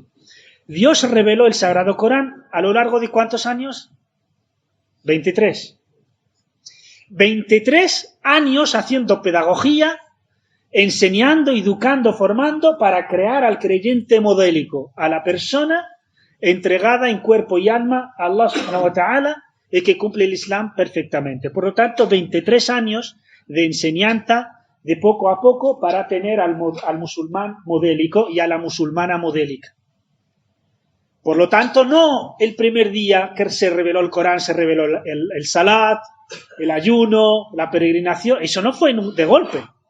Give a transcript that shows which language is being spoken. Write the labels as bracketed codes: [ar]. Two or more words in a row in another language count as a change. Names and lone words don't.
[es] Dios reveló el Sagrado Corán a lo largo de ¿cuántos años? 23. 23 años haciendo pedagogía, enseñando, educando, formando para crear al creyente modélico, a la persona entregada en cuerpo y alma a [ar] الله سبحانه وتعالى [es] y que cumple el Islam perfectamente. Por lo tanto, 23 años de enseñanza, de poco a poco para tener al musulmán modélico y a la musulmana modélica. Por lo tanto, no el primer día que se reveló el Corán, se reveló el salat, el ayuno, la peregrinación, eso no fue de golpe.